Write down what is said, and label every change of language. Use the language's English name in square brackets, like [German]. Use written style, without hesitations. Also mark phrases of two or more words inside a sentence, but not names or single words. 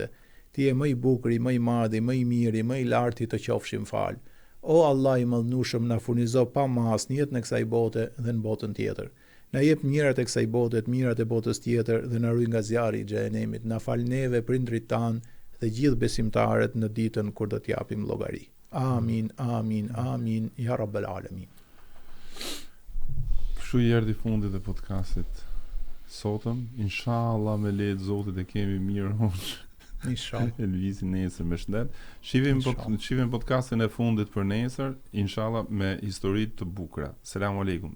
[Albanian] Ti je më i bukuri, më i madhi, më i miri, më i larti, të qofshim fal. O Allah i mëdhnushëm, na furnizo pa mas në jetën e kësaj bote dhe në botën tjetër. Na jep mirat e kësaj bote, mirat e botës tjetër dhe na ruaj nga zjarri i xhenemit. Na fal neve, prindrit tan dhe gjithë besimtarët në ditën kur do t'japim llogari. [Arabic] آمين آمين آمين يا رب العالمين. [Albanian] Kështu i erdhi fundit e podcastit sotëm. Inshallah me lehtë Zotit e kemi mirë hoç. Inshallah. Elvisi nesër me shëndet. Shihim podcastin e fundit për nesër, inshallah me histori të bukura.